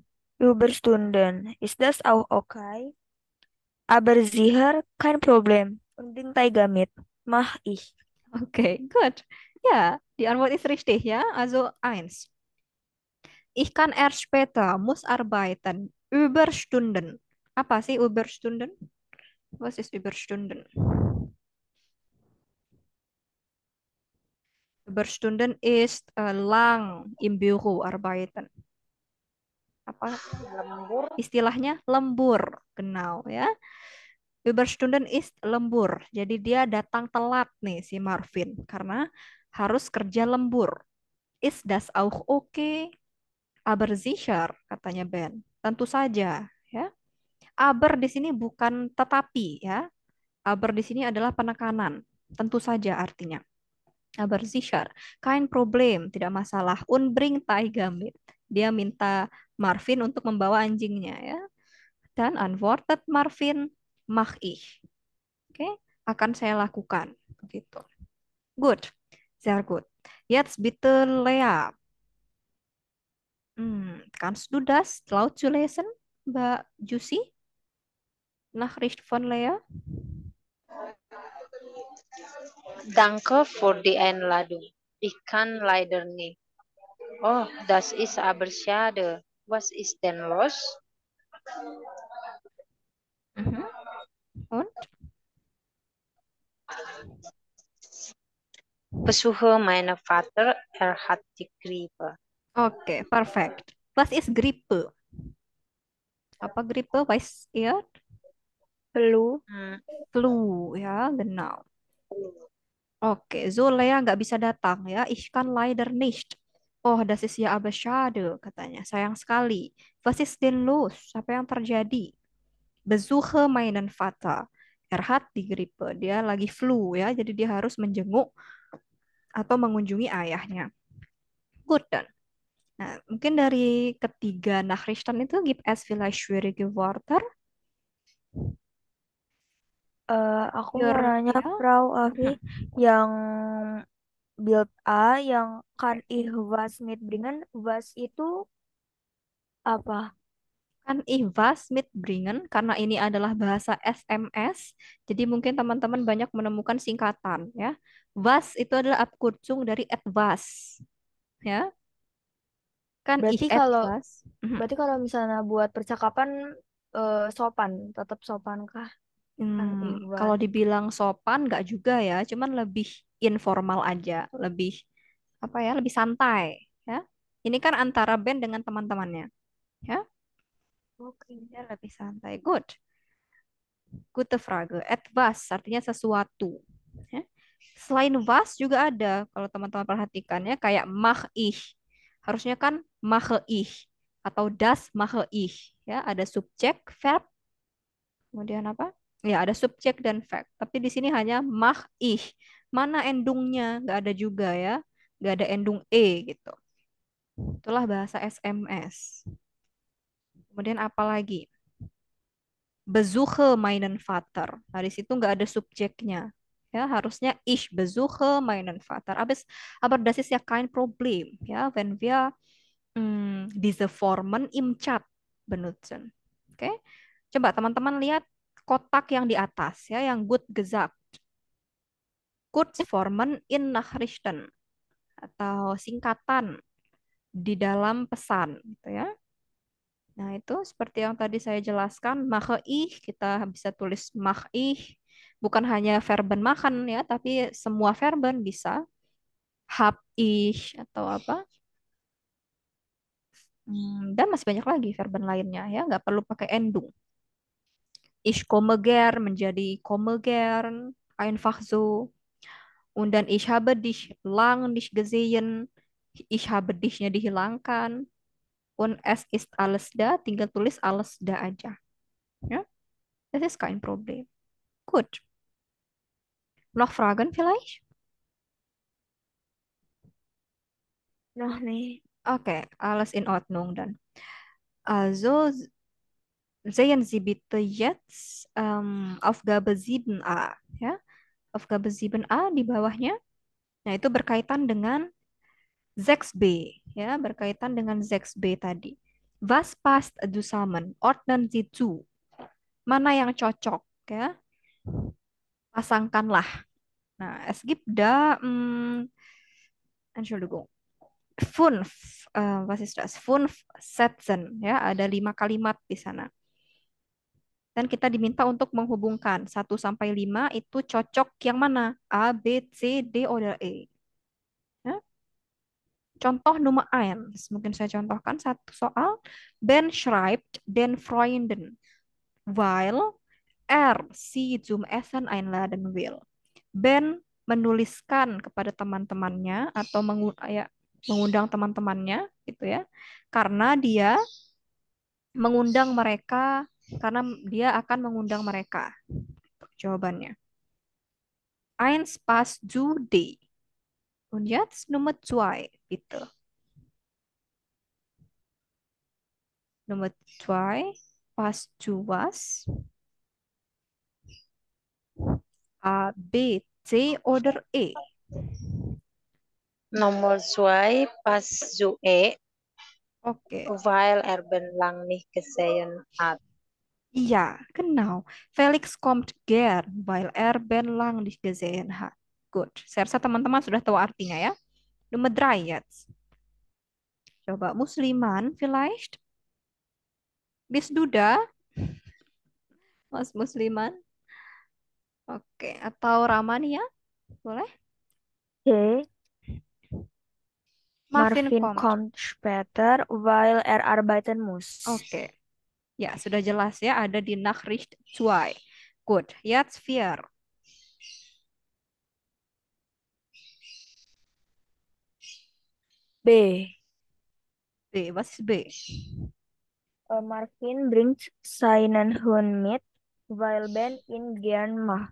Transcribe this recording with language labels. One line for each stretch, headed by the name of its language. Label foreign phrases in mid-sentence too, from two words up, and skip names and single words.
German: Überstunden. Ist das auch okay? Aber sicher kein Problem. Unbedingt Tiger mit. Mach ich. Okay, gut. Ja, die Antwort ist richtig, ja. Also eins. Ich kann erst später, muss arbeiten. Überstunden.
Indonesian: Apa sih
German: Überstunden? Was ist Überstunden? Überstunden ist lang im Büro arbeiten.
Indonesian: Apa Lembur. istilahnya? Lembur, genau ya.
German: Überstunden ist lembur.
Indonesian: Jadi dia datang telat nih si Marvin karena harus kerja lembur.
German: Ist das auch okay? Aber sicher,
Indonesian: katanya Ben. Tentu saja, ya. Aber di sini bukan tetapi, ya. Aber di sini adalah penekanan. Tentu saja artinya.
German: Aber sicher, kein Problem,
Indonesian: tidak masalah.
German: Unbring Tiger mit.
Indonesian: Dia minta Marvin untuk membawa anjingnya, ya.
German: Dan antwortet Marvin, mach ich.
Indonesian: Oke, akan saya lakukan. Begitu.
English: Good,
German: sehr gut. Jetzt bitte Lea. Kannst du das laut zu lesen, Mbak Jusi? Nachricht von Lea? Danke für die Einladung. Ich kann leider nicht. Oh, das ist aber schade. Was ist denn los? Mhm. Und? Besuche meiner Vater, er hat die Grippe. Oke, perfect. Was ist Grippe? Apa Grippe? Weiß ihr?
Indonesian: Flu. Hmm, Flu, ya, genau. Oke, so Lea nggak bisa datang ya.
German: Ich kann leider nicht. Oh, das ist ja aber schade,
Indonesian: katanya. Sayang sekali.
German: Was ist denn los?
Indonesian: Apa yang terjadi?
German: Besuche meinen Vater. Er hat die Grippe.
Indonesian: Dia lagi flu ya, jadi dia harus menjenguk atau mengunjungi ayahnya. Good dan. Nah, mungkin dari ketiga Nachrichten itu
German: gibt es vielleicht schwierige Wörter.
Indonesian: Aku mau Your, nanya, ya. Frau Avi, yang build A, yang
German: kan ich was mitbringen,
Indonesian: was itu apa?
German: Kan was mitbringen,
Indonesian: karena ini adalah bahasa SMS, jadi mungkin teman-teman banyak menemukan singkatan ya. Was itu adalah abkürzung dari etwas, ya.
German: Kan
Indonesian: Berarti
German: ich
Indonesian: kalau
German: etwas. Mhm.
Indonesian: berarti kalau misalnya buat percakapan sopan, tetap sopan kah?
German: Kan ich
Indonesian: Kalau
German: was.
Indonesian: dibilang sopan nggak juga ya, cuman lebih informal aja, lebih apa ya, lebih santai ya. Ini kan antara band dengan teman-temannya, ya. Oke. Ya, lebih santai. Good.
German: Gute Frage.
Indonesian: Etwas artinya sesuatu. Ya. Selain was juga ada, kalau teman-teman perhatikan ya, kayak
German: mach ich.
Indonesian: Harusnya kan
German: mache ich
Indonesian: atau
German: das mache ich.
Indonesian: Ya, ada subjek, verb, kemudian apa? Ya, ada subjek dan verb. Tapi di sini hanya
German: mach ich.
Indonesian: Mana endungnya? Nggak ada juga ya. Nggak ada endung e gitu. Itulah bahasa SMS. Kemudian apa lagi?
German: Besuche meinen Vater.
Indonesian: Nah, di situ nggak ada subjeknya. Ya, harusnya
German: ich besuche meinen Vater. Aber das ist ja kein Problem, ya, wenn wir diese Formen im Chat benutzen.
Indonesian: Oke. Coba teman-teman lihat kotak yang di atas ya, yang
German: gut gesagt. Kurzformen in Nachrichten
Indonesian: atau singkatan di dalam pesan gitu ya. Nah, itu seperti yang tadi saya jelaskan,
German: mache ich,
Indonesian: kita bisa tulis
German: mach ich,
Indonesian: bukan hanya verben makan ya, tapi semua verben bisa.
German: Hab ich
Indonesian: atau apa. Dan masih banyak lagi verben lainnya ya, nggak perlu pakai endung.
German: Ich komme gern menjadi komme gern, einfach so. Und dann ich habe dich lang nicht gesehen, ich habe dich-nya dihilangkan. Und es ist alles da,
Indonesian: tinggal tulis
German: alles da
Indonesian: aja.
German: Ja, das ist kein Problem. Gut. Noch Fragen vielleicht? Noh nih. Okay, alles in Ordnung dann. Also sehen Sie bitte jetzt Aufgabe 7a.
Indonesian: Ja, Aufgabe 7a di bawahnya. Nah, itu berkaitan dengan 6b. Ya, berkaitan dengan 6b tadi.
German: Was passt zusammen? Ordnen Sie zu.
Indonesian: Mana yang cocok? Ya, pasangkanlah. Nah,
German: es gibt da, Entschuldigung, was ist das? Fünf Sätzen,
Indonesian: ya, ada 5 kalimat di sana. Dan kita diminta untuk menghubungkan 1 sampai 5 itu cocok yang mana?
German: A, B, C, D, oder E. Ya.
Indonesian: Contoh nomor 1. Mungkin saya contohkan satu soal.
German: Ben schreibt den Freunden, weil sie zum Essen einladen will.
Indonesian: Ben menuliskan kepada teman-temannya atau mengundang teman-temannya gitu ya. Karena dia mengundang mereka, karena dia akan mengundang mereka. Jawabannya.
German: Eins passt zu D. Und jetzt Nummer 2, bitte. Nummer 2 passt zu was? A, B, C oder E? Nomor 2 passt zu E, Oke. weil er Ben lang nicht gesehen hat. Ja, genau. Felix kommt gern, weil er Ben lang nicht gesehen hat.
English: Good.
Indonesian: Saya rasa teman-teman sudah tahu artinya ya.
German: Nummer 3 jetzt.
Indonesian: Coba Musliman vielleicht? Bis Duda? Mas Musliman? Oke. Atau Ramania? Boleh? C.
German: Marvin Marvin kommt. kommt später, weil er arbeiten muss.
Indonesian: Oke. Ya, sudah jelas ya. Ada di Nachricht 2. Good. Jetzt 4. B.
German: B. Was ist B? Marvin bringt seinen Hund mit, weil Ben ihn gern mag.